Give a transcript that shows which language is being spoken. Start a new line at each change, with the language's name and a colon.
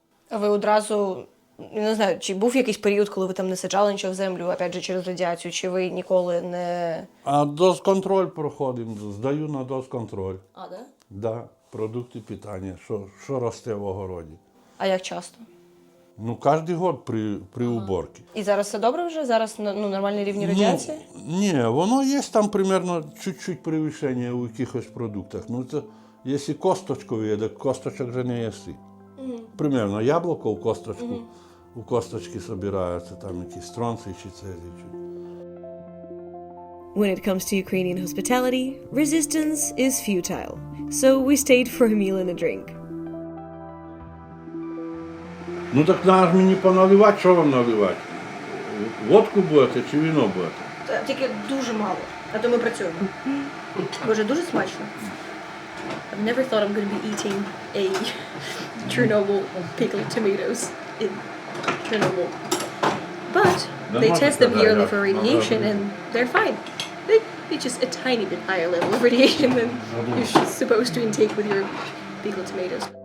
Ukrainian: А ви одразу, не знаю, чи був якийсь період, коли ви там не саджали нічого в землю, опять же, через радіацію, чи ви ніколи не... А дозконтроль проходимо, здаю на дозконтроль.
Russian: А, да?
Ukrainian: Да, продукти питання, що росте в огороді. А як часто? Ну, кожен год при уборці. І зараз все добре вже? Зараз нормальний рівень радіації? Ну, ні, воно є там примерно чуть-чуть перевищення у якихось продуктах. Ну, це, якщо косточку є, так косточок вже не їси. Примерно яблуко у косточку, у косточки збираються там якісь стронцій чи цезій.
English: When it comes to Ukrainian hospitality, resistance is futile. So we stayed for a meal and a drink.
Ukrainian: Ну так треба ж мені поналивати, що вам наливати? Водку будете чи віно будете? Тільки дуже мало, а то ми працюємо. Боже, дуже смачно.
English: I've never thought I'm going to be eating a Chornobyl pickled tomatoes in Chernobyl. But they test them yearly for radiation and they're fine. It's just a tiny bit higher level of radiation than you're supposed to intake with your pickled tomatoes.